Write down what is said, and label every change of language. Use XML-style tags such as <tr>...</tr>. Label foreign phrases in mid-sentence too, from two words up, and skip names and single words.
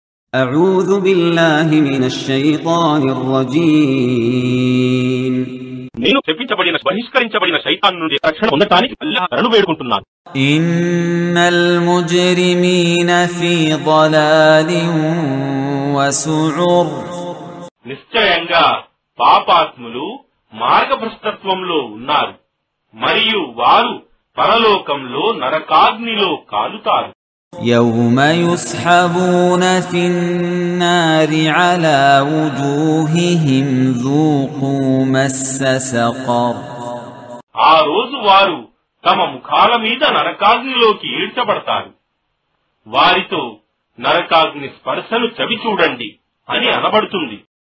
<ar>أعوذ بالله من الشيطان الرجيم</ar> <te>నేను చెప్పించబడిన బహిష్కరించబడిన శైతాను నుండి రక్షణ పొందడానికి అల్లాహ్ను వేడుకుంటున్నాను.</te> <ar>إن المجرمين في ضلال وسعر</ar> <te>నిశ్చయంగా పాపాత్ములు మార్గభ్రష్టత్వంలో ఉన్నారు మరియు వారు పరలోకంలో నరకాగ్నిలో కాలుతారు.</te> <ar>يوم يسحبون في النار على وجوههم ذوقوا مس سقر</ar> <te>ఆ రోజు వారు తమ ముఖాల మీద నరకాగ్నిలోకి ఈడ్చబడతారు. వారితో నరకాగ్ని స్పర్శను చవి చూడండి అని అనబడుతుంది.</te>